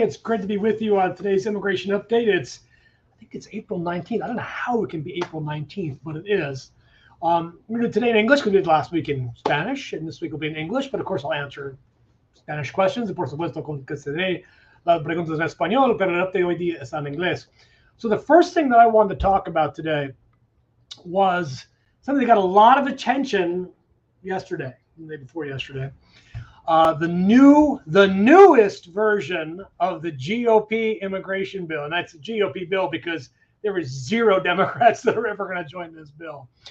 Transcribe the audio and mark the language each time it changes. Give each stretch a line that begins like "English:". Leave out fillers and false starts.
English: It's great to be with you on today's immigration update. I think it's April 19th. I don't know how it can be April 19th, but it is. We're going to do today in English. We did last week in Spanish, and this week will be in English. But of course, I'll answer Spanish questions.
Spanish: Por supuesto, contestaré las preguntas en español, pero el update hoy día está en inglés.
English: So the first thing that I wanted to talk about today was something that got a lot of attention yesterday, the day before yesterday. The newest version of the GOP Immigration Bill, and that's a GOP bill because there is zero Democrats that are ever going to join this bill.